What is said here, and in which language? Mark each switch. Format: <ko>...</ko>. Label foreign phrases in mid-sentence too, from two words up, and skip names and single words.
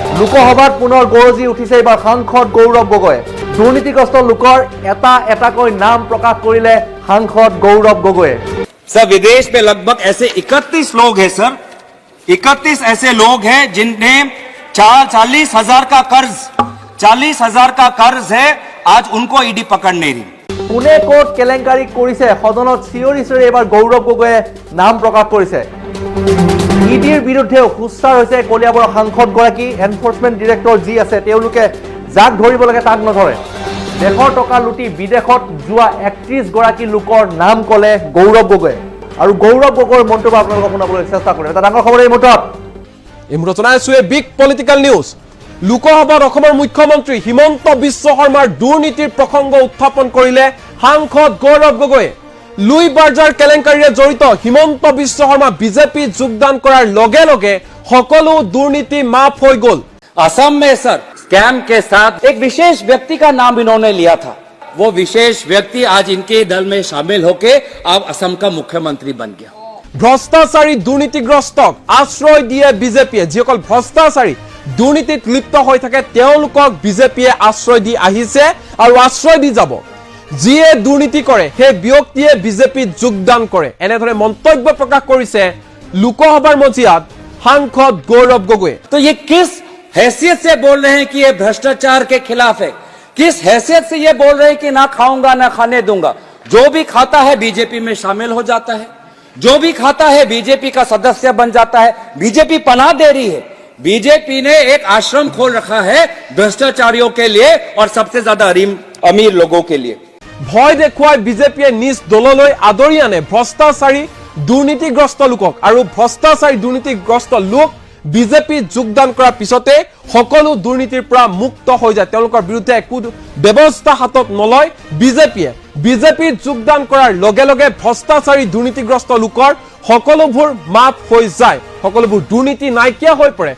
<as>লোকসভাত পুনৰ গৰজি উঠিছে এইবাৰ সাংসদ গৌৰৱ গগৈ দুৰ্নীতিগ্ৰস্ত লোকৰ এটা এটাকৈ নাম প্ৰকাশ কৰিলে সাংসদ গৌৰৱ গগৈয়ে</as> <hi>सर विदेश में लगभग ऐसे 31 लोग हैं सर 31 ऐसे लोग हैं जिन्हें 40,000 का कर्ज है आज उनको ईडी पकड़ नहीं रही</hi> <as>কোনে কোট কেলেংকাৰী কৰিছে সদনত চিঞৰি চিঞৰি এইবাৰ গৌৰৱ গগৈয়ে নাম প্ৰকাশ কৰিছে ইডিৰ বিৰুদ্ধেও খুচৰাৰ হৈছে কলিয়াবৰৰ সাংসদগৰাকী</as> <en>enforcement director</en> <as>যি আছে তেওঁলোকে যাক ধৰিব লাগে তাক নধৰে দেশৰ টকা লুটি বিদেশত যোৱা 31 গৰাকী লোকৰ নাম ক'লে গৌৰৱ গগৈয়ে আৰু গৌৰৱ গগৈৰ মন্তব্য আপোনালোকক শুনাবলৈ চেষ্টা কৰিম এটা ডাঙৰ খবৰ এই মুহূৰ্তত জনাইছো</as> <en>a big political news</en> <as>লোকসভাত অসমৰ মুখ্যমন্ত্ৰী হিমন্ত বিশ্ব শৰ্মাৰ দুৰ্নীতিৰ প্ৰসংগ উত্থাপন কৰিলে সাংসদ গৌৰৱ গগৈয়ে লুই বাৰ্জাৰ কেলেংকাৰীৰে জড়িত হিমন্ত বিশ্ব শৰ্মা বিজেপি যোগদান কৰাৰ লগে লগে সকলো দুৰ্নীতি মাফ হৈ গ'ল</as> <hi>असम में सर स्कैम के साथ एक विशेष व्यक्ति का नाम इन्होंने लिया था वो विशेष व्यक्ति आज इनके दल में शामिल होके अब असम का मुख्यमंत्री बन गया</hi> <as>ভ্ৰষ্টাচাৰী দুৰ্নীতিগ্ৰস্তক আশ্ৰয় দিয়ে বিজেপিয়ে যিসকল ভ্ৰষ্টাচাৰী দুৰ্নীতিত লিপ্ত হৈ থাকে তেওঁলোকক বিজেপিয়ে আশ্ৰয় দি আহিছে আৰু আশ্ৰয় দি যাব যিয়ে দুৰ্নীতি কৰে সেই ব্যক্তিয়ে বিজেপিত যোগদান কৰে এনেধৰণে মন্তব্য প্ৰকাশ কৰিছে লোকসভাৰ মজিয়াত সাংসদ গৌৰৱ গগৈয়ে</as> <hi>तो ये किस हैसियत से बोल रहे हैं कि ये भ्रष्टाचार के खिलाफ है किस हैसियत से ये बोल रहे हैं कि ना खाऊंगा ना खाने दूंगा जो भी खाता है बीजेपी में शामिल हो जाता है जो भी खाता है बीजेपी का सदस्य बन जाता है बीजेपी पनाह दे रही है बीजेपी ने एक आश्रम खोल रखा है भ्रष्टाचारियों के लिए और सबसे ज्यादा अमीर लोगों के लिए</hi> <as>ভয় দেখুৱাই বিজেপিয়ে নিজ দললৈ আদৰি আনে ভ্ৰষ্টাচাৰী দুৰ্নীতিগ্ৰস্ত লোকক আৰু ভ্ৰষ্টাচাৰী দুৰ্নীতিগ্ৰস্ত লোক বিজেপিত যোগদান কৰাৰ পিছতে সকলো দুৰ্নীতিৰ পৰা মুক্ত হৈ যায় তেওঁলোকৰ বিৰুদ্ধে একো ব্যৱস্থা হাতত নলয় বিজেপিত যোগদান কৰাৰ লগে লগে ভ্ৰষ্টাচাৰী দুৰ্নীতিগ্ৰস্ত লোকৰ সকলোবোৰ মাফ হৈ যায় সকলোবোৰ দুৰ্নীতি নাইকিয়া হৈ পৰে</as>